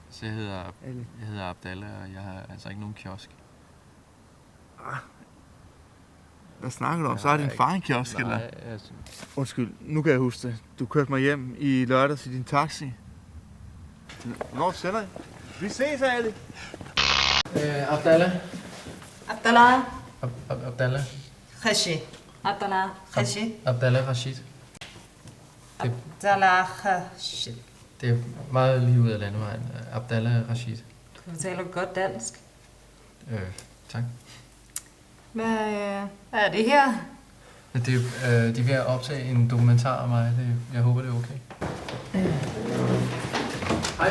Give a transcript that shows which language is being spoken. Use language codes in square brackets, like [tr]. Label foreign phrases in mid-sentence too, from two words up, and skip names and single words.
[da] Så jeg hedder Abdallah, og jeg har altså ikke nogen kiosk. Hvad snakker du om? Så er din far en kiosk, eller? Nej, altså... Undskyld, nu kan jeg huske det. Du kørte mig hjem i lørdags i din taxi. Hvornår sender I? Vi ses, Ali. Abdallah. Abdallah Abdallah. Rashid. Abdallah Rashid. Abdallah Rashid. Abdallah Rashid. Det er meget lige ud af landevejen. Abdallah Rashid. Du taler godt dansk. Tak. Hvad er det her? Men det, de er ved at optage en dokumentar om mig. Jeg håber, det er okay. Hej.